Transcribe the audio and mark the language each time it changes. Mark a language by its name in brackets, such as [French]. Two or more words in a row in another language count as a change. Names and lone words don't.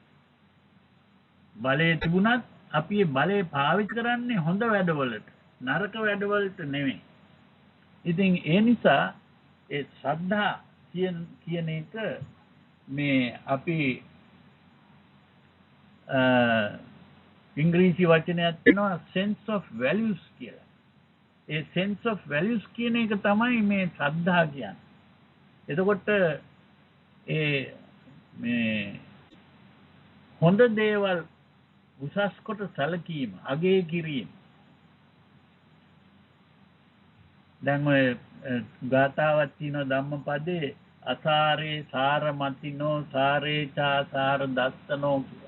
[Sinhala] බලය තිබුණත් අපි ඒ බලය පාවිච්චි කරන්නේ හොඳ වැඩවලට, නරක වැඩවලට නෙමෙයි. ඉතින් ඒ නිසා ඒ ශ්‍රද්ධා කියන එක මේ අපි ඉංග්‍රීසි වචනයක් තියෙනවා [English] sense of values [Sinhala] කියලා. ඒ [English] sense of values [Sinhala] කියන එක තමයි මේ ශ්‍රද්ධා කියන්නේ. එතකොට ඒ මේ හොඳ දේවල් උසස් කොට සැලකීම, අගය කිරීම. දැන් ඔය ගාථාවක් තියෙනවා ධම්මපදයේ අසාරේ සාරමතිනෝ සාරේචා සාර දස්සනෝ කියලා.